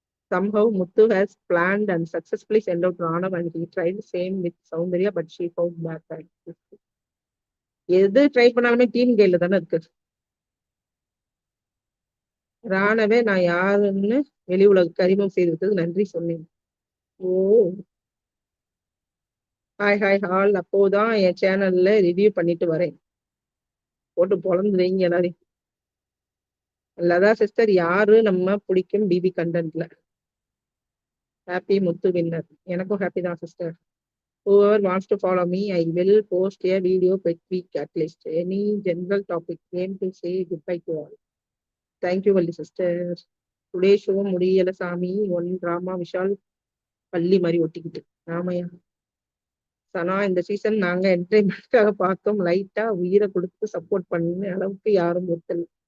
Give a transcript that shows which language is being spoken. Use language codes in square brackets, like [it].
[en] Somehow Muthu has planned and successfully sent out Ranav and he tried the same with Soundarya, but she found back. [ta] எது try பண்ணாலுமே team கையில தானே இருக்கு. ராணவே நான் யாருன்னு வெளி உலகுக்கு அறிமுகம் செய்திருக்கிறது நன்றி சொன்னேன். ஓ ஹாய் ஹாய் ஹால். அப்போதான் என் சேனல்ல ரிவ்யூ பண்ணிட்டு வரேன். போட்டு பொழந்து வைங்க எல்லாரையும். லதா சிஸ்டர், யாரு நம்ம பிடிக்கும் பிபி கண்டென்ட்ல? ஹாப்பி முத்து வின்னர். எனக்கும் ஹாப்பி தான் sister. [en] Whoever wants to follow me, I will post a video per week at least. Any general topic. Aim to say goodbye to all. Thank you, Valli sister. Today show [ta] முடியல சாமி. One drama Vishal பள்ளி மாதிரி ஒட்டிக்கிட்டு. ஆமையா சனா, இந்த season நாங்க என்டர்டைன்மெண்ட்காக பார்த்தோம். லைட்டா உயிரை கொடுத்து சப்போர்ட் பண்ண அளவுக்கு யாரும் ஒருத்தல்.